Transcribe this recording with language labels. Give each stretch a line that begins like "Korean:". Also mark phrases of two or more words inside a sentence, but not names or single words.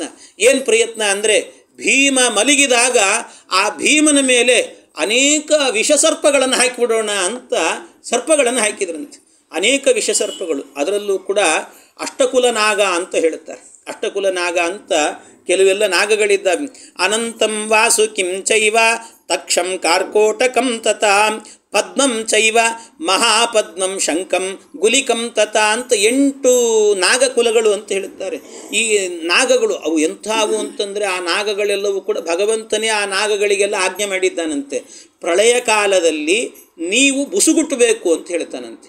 Kannada: ಏನು ಪ್ರಯತ್ನ ಅಂದರೆ, ಭೀಮ ಮಲಗಿದಾಗ ಆ ಭೀಮನ ಮೇಲೆ ಅನೇಕ ವಿಷಸರ್ಪಗಳನ್ನು ಹಾಕಿಬಿಡೋಣ ಅಂತ ಸರ್ಪಗಳನ್ನು ಹಾಕಿದ್ರಂತೆ. ಅನೇಕ ವಿಷಸರ್ಪಗಳು, ಅದರಲ್ಲೂ ಕೂಡ ಅಷ್ಟಕುಲ ನಾಗ ಅಂತ ಹೇಳುತ್ತಾರೆ. ಅಷ್ಟಕುಲ ನಾಗ ಅಂತ ಕೆಲವೆಲ್ಲ ನಾಗಗಳಿದ್ದಾವೆ.
Sanskrit: ಅನಂತಂ ವಾಸು ಕಿಂ ಚೈವ ತಕ್ಷಂ ಕಾರ್ಕೋಟಕಂ ತಥಾ ಪದ್ಮಂ ಚೈವ ಮಹಾಪದ್ಮಂ ಶಂಕಂ ಗುಲಿಕಂ ತಥಾ
Kannada: ಅಂತ 8 ನಾಗಕುಲಗಳು ಅಂತ ಹೇಳುತ್ತಾರೆ. ಈ ನಾಗಗಳು ಅವು ಎಂಥವು ಅಂತಂದರೆ, ಆ ನಾಗಗಳೆಲ್ಲವೂ ಕೂಡ ಭಗವಂತನೇ ಆ ನಾಗಗಳಿಗೆಲ್ಲ ಆಜ್ಞೆ ಮಾಡಿದ್ದಾನಂತೆ. ಪ್ರಳಯ ಕಾಲದಲ್ಲಿ ನೀವು ಬುಸುಗುಟ್ಟಬೇಕು ಅಂತ ಹೇಳ್ತಾನಂತೆ.